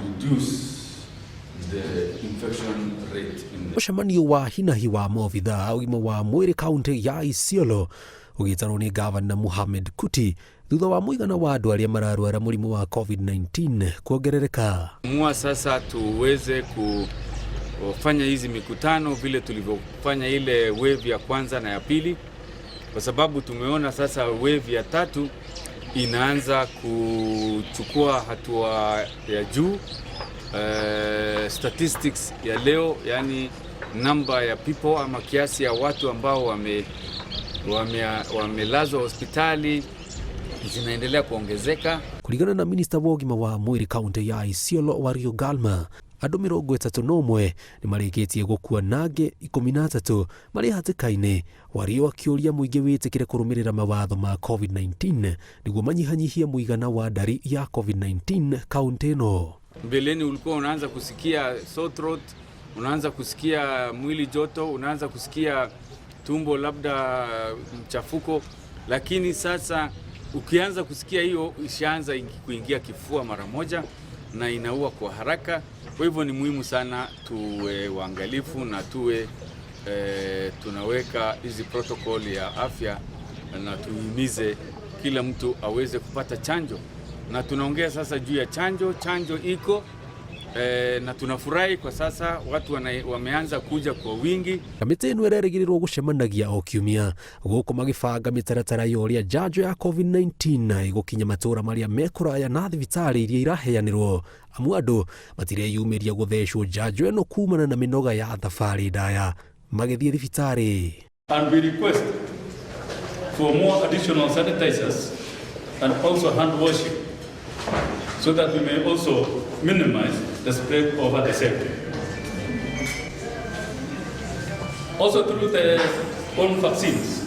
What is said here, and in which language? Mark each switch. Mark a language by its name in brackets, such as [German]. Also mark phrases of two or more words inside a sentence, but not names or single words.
[English] reduce the infection rate in the... [Kikuyu] Mũcemanio wa hinahi wa maobithaa ũgima wa mwĩrĩ kaunti ya Isiolo ũgĩtarwo nĩ Gavana Mohamed Kuti thutha wa mũigana wa andũ arĩa mararwara mũrimũ wa COVID-19 kuongerereka. [Swahili] Sasa tuweze kufanya hizi mikutano vile tulivyofanya ile wave ya kwanza na ya pili, kwa sababu tumeona sasa wave ya tatu inaanza kuchukua hatua ya juu. Statistics ya leo, yani namba ya people ama kiasi ya watu ambao wamelazwa hospitali zinaendelea kuongezeka. [Kikuyu] Kulingana na Minister wa ũgima wa mwĩrĩ kaunti ya Isiolo Wario Galma, andũ 31 nĩ marĩkĩtie gũkua nangĩ 13 marĩ hatĩka-inĩ, Wario akĩũria mũingĩ wĩtĩkĩre kũrũmĩrĩra mawatho ma COVID-19 nĩguo manyihanyihie mũigana wa ndari ya COVID-19 kaunti ĩno. [Swahili] Mbeleni ulikuwa unaanza kusikia [English] sore throat, [Swahili] unaanza kusikia mwili joto, unaanza kusikia tumbo labda mchafuko, lakini sasa ukianza kusikia hiyo ishaanza kuingia kifua mara moja na inaua kwa haraka. Kwa hivyo ni muhimu sana tuwe waangalifu na tuwe tunaweka hizi protocol ya afya na tuhimize kila mtu aweze kupata chanjo. Na tunaongea sasa juu ya chanjo iko na tunafurahi kwa sasa watu wameanza kuja kwa wingi. [Kikuyu] Kamĩtĩ ĩno ĩrerĩgĩrĩrwo gũcemanagia o kiumia gũkũ magĩbanga mĩtaratara ya ũrĩa njanjo ya COVID-19 ĩgũkinya matũũra marĩa mekũraya na thibitarĩ iria iraheanĩrwo, amu andũ matireyumĩria gũthecwo njanjo ĩno kumana na mĩnoga ya thabarĩ ndaya magĩthiĩ thibitarĩ. [English] And we request for more additional sanitizers and also hand washing, so that we may also minimize the spread over the sector. Also through the own vaccines.